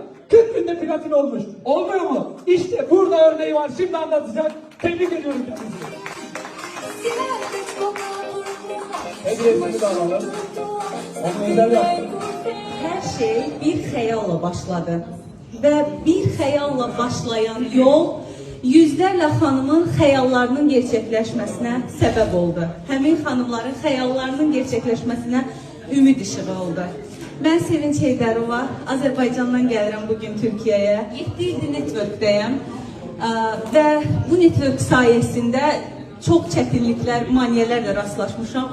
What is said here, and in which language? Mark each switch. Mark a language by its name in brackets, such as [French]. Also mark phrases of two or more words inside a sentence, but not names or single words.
[Turkish] 40 günde platin olmuş. Olmuyor mu? İşte burada örneği var. Şimdi anlatacak. Tebrik ediyorum kendisini. Hediyesini de alalım. Onu özel yaptım. Her şey bir hayalla başladı. [Azerbaijani] Ve bir hayalla başlayan yol yüzlerlə xanımın xəyallarının gerçəkləşməsinə səbəb oldu. Həmin xanımların xəyallarının gerçəkləşməsinə ümid işığı oldu. Mən Sevinç Heydərova, Azərbaycandan gəlirəm bugün Türkiyəyə. 7 ildir networkdəyəm və bu network sayəsində çox çətinliklər, maneələrlə rastlaşmışam.